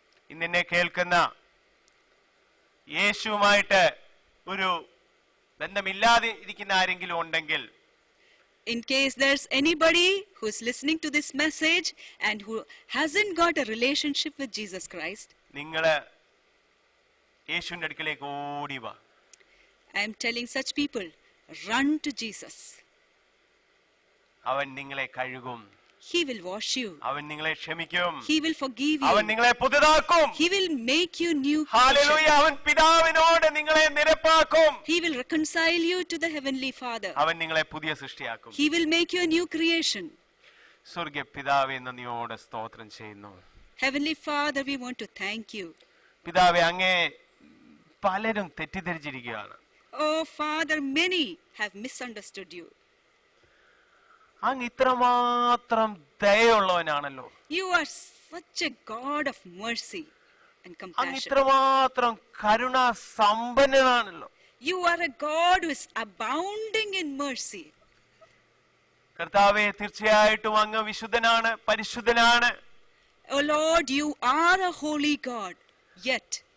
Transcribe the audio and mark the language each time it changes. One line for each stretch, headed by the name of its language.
Malayalam: ഇന്നെ കേൾക്കുന്ന യേശുവുമായിട്ട് ഒരു ബന്ധമില്ലാതെ ഇരിക്കുന്ന ആരെങ്കിലും ഉണ്ടെങ്കിൽ,
English: in case there's anybody who's listening to this message and who hasn't got a relationship with Jesus Christ,
Malayalam: നിങ്ങള് യേശുവിന്റെ അടുക്കലേക്ക് ഓടി വാ.
English: I am telling such people, run to Jesus.
Malayalam: അവൻ നിങ്ങളെ കഴുകും.
English: He will wash you.
Malayalam: അവൻ നിങ്ങളെ ക്ഷമിക്കും.
English: He will forgive
Malayalam: അവൻ
English: you.
Malayalam: നിങ്ങളെ പുതുതാക്കും.
English: He will make you new hallelujah. creation.
Malayalam: അവൻ പിതാവിനോട് നിങ്ങളെ നിരപ്പാക്കും.
English: He will reconcile you to the Heavenly Father.
Malayalam: അവൻ നിങ്ങളെ പുതിയ സൃഷ്ടിയാക്കും.
English: He will make you a new creation.
Malayalam: സ്വർഗ്ഗ പിതാവേ, നന്ദിയോടെ സ്തോത്രം ചെയ്യുന്നു.
English: Heavenly Father, we want to thank you.
Malayalam: പിതാവേ, അങ്ങേ പലരും തെറ്റിദ്ധരിച്ചിരിക്കുകയാണ്.
English: Oh Father, many have misunderstood you.
Malayalam: അങ്ങ് ഇത്രമാത്രം ദയയുള്ളവനാണല്ലോ.
English: You are such a God of mercy. and
Malayalam: അങ്ങ്
English: compassion.
Malayalam: ഇത്രമാത്രം കരുണാ സമ്പന്നനാണല്ലോ.
English: You are a God who is abounding in mercy.
Malayalam: കർത്താവേ, തീർച്ചയായിട്ടും അങ്ങ് വിശുദ്ധനാണ്, പരിശുദ്ധനാണ്.
English: Oh Lord, you are a holy God, yet